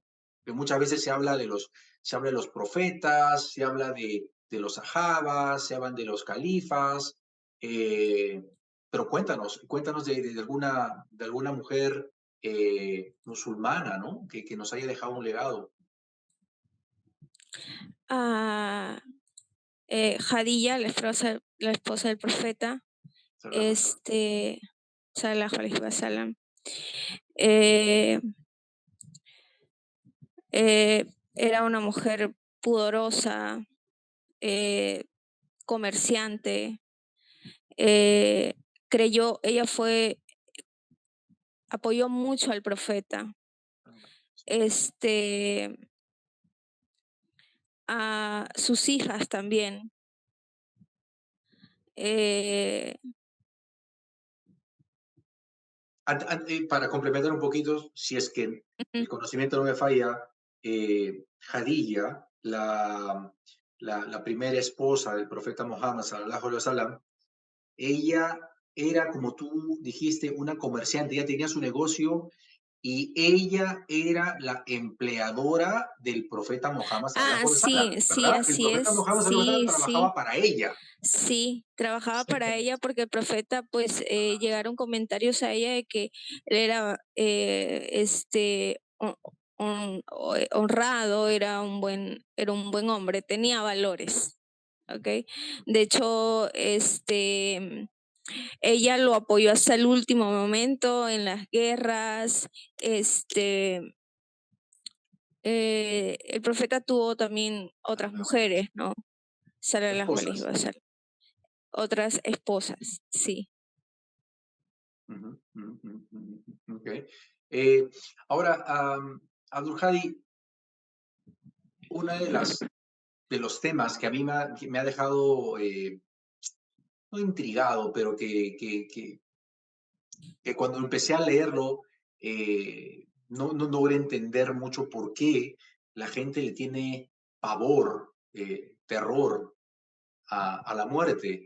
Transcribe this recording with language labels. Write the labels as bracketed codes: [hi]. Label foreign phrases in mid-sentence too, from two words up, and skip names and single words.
[es] Que muchas veces se habla de los profetas, se habla de los sahabas, se hablan de los califas, pero cuéntanos de alguna mujer musulmana, ¿no? Que nos haya dejado un legado. Jadilla, la esposa del profeta, [ar] صلى الله عليه وسلم. [es] Era una mujer pudorosa, comerciante, apoyó mucho al profeta. A sus hijas también. Para complementar un poquito, si es que el conocimiento no me falla, Jadilla, la primera esposa del profeta Muhammad, [ar] صلى الله عليه وسلم, [es] ella era, como tú dijiste, una comerciante, ella tenía su negocio y ella era la empleadora del profeta Muhammad, [ar] صلى الله عليه وسلم, [es] sí, ¿verdad? así el profeta es. Muhammad, [ar] صلى الله عليه وسلم, [es] trabajaba para ella. Sí, trabajaba para ella porque el profeta, pues, llegaron comentarios a ella de que él era honrado, era un buen hombre, tenía valores, ¿ok? De hecho, ella lo apoyó hasta el último momento en las guerras. El profeta tuvo también otras mujeres, ¿no? [ar] صلى الله عليه وسلم. [es] Otras esposas, sí. Okay. Ahora, Abdulhadi, uno de los temas que a mí me ha dejado, no intrigado, pero que cuando empecé a leerlo, no logré entender mucho por qué la gente le tiene pavor, terror a la muerte.